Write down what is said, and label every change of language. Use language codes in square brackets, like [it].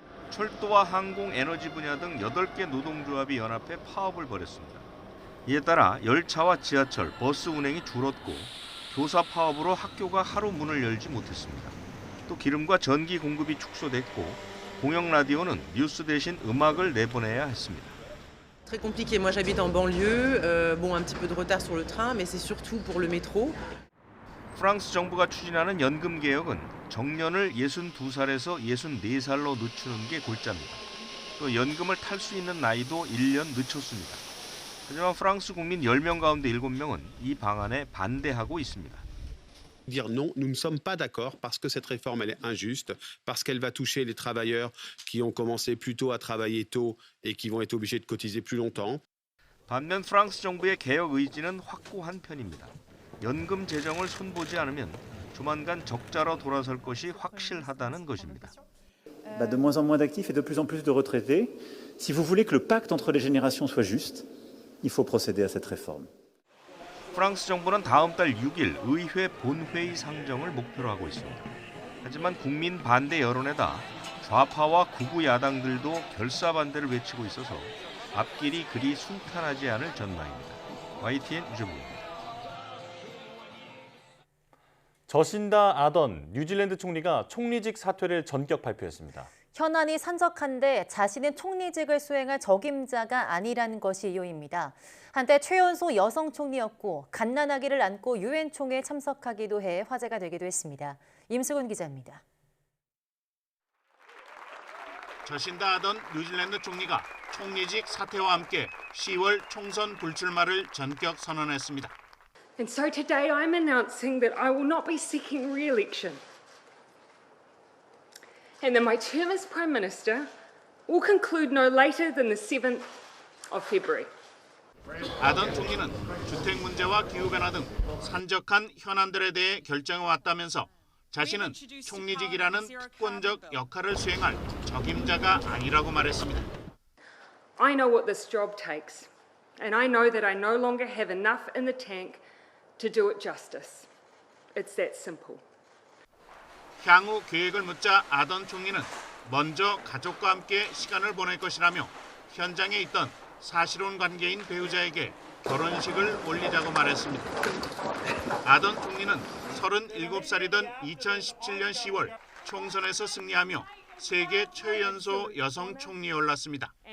[ko] 철도와 항공, 에너지 분야 등 8개 노동조합이 연합해 파업을 벌였습니다. 이에 따라 열차와 지하철, 버스 운행이 줄었고 교사 파업으로 학교가 하루 문을 열지 못했습니다. 또 기름과 전기 공급이 축소됐고 공영 라디오는 뉴스 대신 음악을 내보내야 했습니다. [fr] Très compliqué. Moi j'habite en banlieue. Bon, un petit peu de retard sur le train, mais c'est surtout pour le métro. [ko] 프랑스 정부가 추진하는 연금 개혁은 정년을 62살에서 64살로 늦추는 게 골자입니다. 또 연금을 탈 수 있는 나이도 1년 늦췄습니다. 하지만 프랑스 국민 10명 가운데 7명은 이 방안에 반대하고 있습니다. [fr] Dire non, nous ne sommes pas d'accord parce que cette réforme elle est injuste, parce qu'elle va toucher les travailleurs qui ont commencé plus tôt à travailler tôt et qui vont être obligés de cotiser plus longtemps. [ko] 반면 프랑스 정부의 개혁 의지는 확고한 편입니다. 연금 재정을 손보지 않으면 조만간 적자로 돌아설 것이 확실하다는 것입니다. [fr] De moins en moins d'actifs et de plus en plus de retraités. Si vous voulez que le pacte entre les générations soit juste, il faut procéder à cette réforme. [ko] 프랑스 정부는 다음 달 6일 의회 본회의 상정을 목표로 하고 있습니다. 하지만 국민 반대 여론에다 좌파와 극우 야당들도 결사 반대를 외치고 있어서 앞길이 그리 순탄하지 않을 전망입니다. YTN 유재복입니다. 저신다 아던 뉴질랜드 총리가 총리직 사퇴를 전격 발표했습니다. 현안이 산적한데 자신은 총리직을 수행할 적임자가 아니라는 것이 이유입니다. 한때 최연소 여성 총리였고 갓난아기를 안고 유엔 총회에 참석하기도 해 화제가 되기도 했습니다. 임수근 기자입니다. 저신다 아던 뉴질랜드 총리가 총리직 사퇴와 함께 10월 총선 불출마를 전격 선언했습니다. [en] And so today I'm announcing that I will not be seeking re-election. And that my term as Prime Minister will conclude no later than the 7th of February. [ko] 아던 총리는 주택 문제와 기후변화 등 산적한 현안들에 대해 결정해왔다면서 자신은 총리직이라는 특권적 역할을 수행할 적임자가 아니라고 말했습니다. [en] I know what this job takes, and I know that I no longer have enough in the tank to do it justice. It's that simple. [ko] 향후 계획을 묻자 아던 총리는 먼저 가족과 함께 시간을 보낼 것이라며 현장에 있던 사실혼 관계인 배우자에게 결혼식을 올리자고 말했습니다. 아던 총리는 37살이던 2017년 10월 총선에서 승리하며 세계 최연소 여성 총리에 올랐습니다.